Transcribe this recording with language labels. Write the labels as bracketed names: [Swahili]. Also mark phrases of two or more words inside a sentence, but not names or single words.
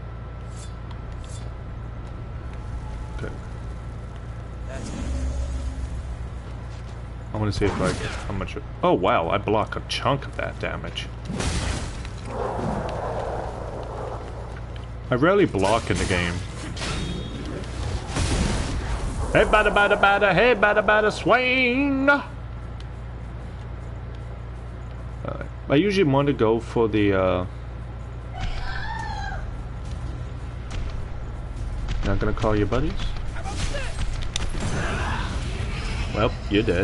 [English] Okay. I want to see if like how much. Oh wow! I block a chunk of that damage. I rarely block in the game. Hey, bada bada bada! Hey, bada bada! Swing! I usually want to go for the not gonna call your buddies? Well, you're dead.